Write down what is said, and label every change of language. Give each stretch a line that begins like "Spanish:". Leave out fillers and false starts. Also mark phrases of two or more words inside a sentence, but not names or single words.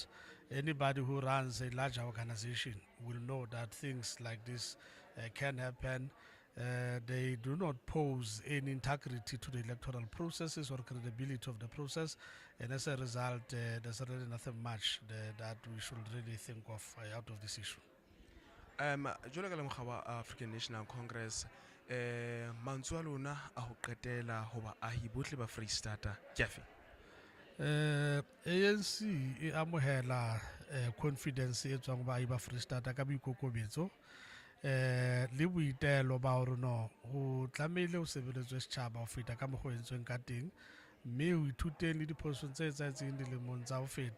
English: Anybody who runs a large organization will know that things like this can happen. They do not pose any integrity to the electoral processes or credibility of the process, and as a result, there's really nothing much that we should really think of out of this issue.
Southern Sotho: Jolo ka le mokgwa African National Congress mantswe a lona a ho qetela ho ba ahi bohle ba Free State ke afe? ANC e amohela confidence e tswang ba ba Free State ka boikokobetso le boitelo ba hore no ho tlamehile ho sebeletswe setjhaba ho feta ka mokgwa o entsweng ka teng, mme ho ithuteng le diphosong tse etsahetseng dilemong tsa ho feta.